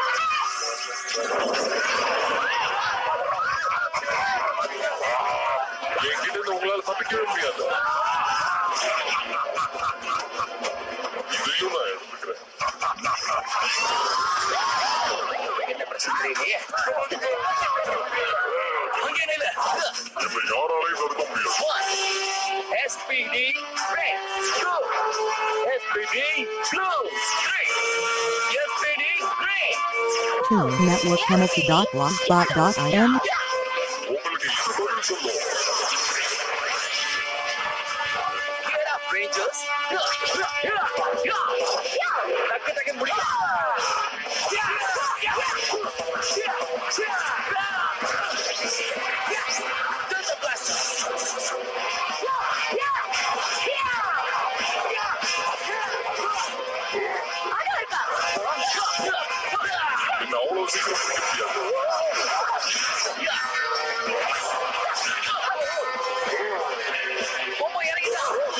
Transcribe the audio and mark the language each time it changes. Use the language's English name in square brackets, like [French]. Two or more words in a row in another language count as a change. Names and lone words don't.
[Tamil] என்கிட்ட இருந்து உங்களால தப்பிக்கவே முடியாது. இதையும் நான் எடுத்துக்கிறேன். என்ன பிரச்சனை தெரியலையே. அங்க என்ன இல்ல. இப்ப யாராலையும் தடுக்க முடியாது. [English] SPD red, blue. SPD blue, green. SPD green. TuneNetworkChemistry.blogspot.in [Tamil] உங்களுக்கு இது பதில் சொல்லும். [English] Get up, Rangers. [Tamil] டக்கு டக்குன்னு முடிங்க. [English] Turn the blaster. [Tamil] என்ன அவ்வளவு சீக்கிரம் பிடிக்க முடியாது. பொம்மை இறங்கிட்டான்.